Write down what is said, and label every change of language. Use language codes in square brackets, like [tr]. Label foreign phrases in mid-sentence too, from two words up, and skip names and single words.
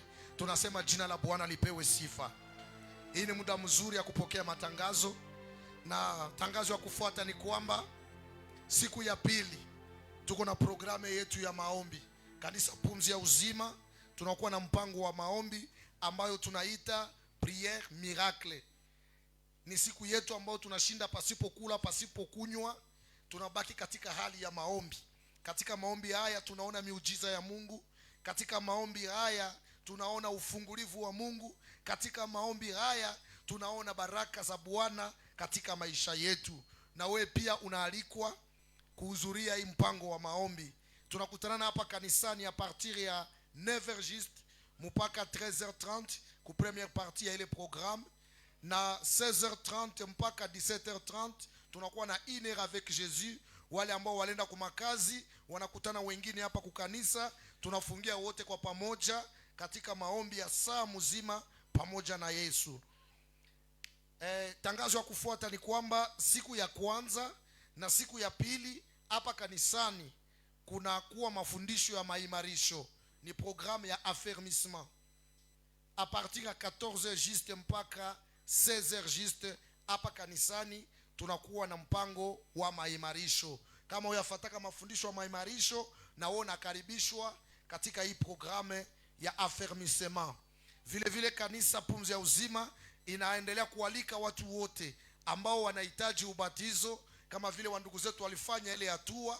[sw] Tunasema jina la Bwana lipewe sifa. Hii ni muda mzuri ya kupokea matangazo. Na tangazo ya kufuata ni kwamba siku ya pili tuko na programu yetu ya maombi. Kanisa Pumzi ya Uzima tunakuwa na mpango wa maombi ambayo tunaita [fr] prière miracle. [sw] Ni siku yetu ambayo tunashinda pasipo kula, pasipo kunywa, tunabaki katika hali ya maombi. Katika maombi haya tunaona miujiza ya Mungu. Katika maombi haya tunaona ufungulivu wa Mungu. Katika maombi haya tunaona baraka za Bwana katika maisha yetu. Na wewe pia unaalikwa kuhudhuria hii mpango wa maombi. Tunakutana hapa kanisani [fr] a partir [sw] ya 9h juste mpaka 13h30 ku [fr] première partie [sw] ya ile programme, na 16h30 mpaka 17h30 tunakuwa na [fr] 1 heure avec Jésus. [sw] Wale ambao walenda kwa makazi wanakutana wengine hapa kukanisa, tunafungia wote kwa pamoja katika maombi ya saa mzima pamoja na Yesu. Tangazo ya kufuata ni kwamba siku ya kwanza na siku ya pili hapa kanisani kuna kuwa mafundisho ya maimarisho. Ni programme ya affermissement. [fr] A partir [sw] ya 14h juste mpaka 16h juste hapa kanisani tunakuwa na mpango wa maimarisho. Kama uyafataka mafundisho ya maimarisho, na wewe unakaribishwa katika hii programme ya affermissement. Vile vile kanisa Pumzi ya Uzima inaendelea kualika watu wote ambao wanahitaji ubatizo, kama vile wandugu zetu walifanya ile hatua.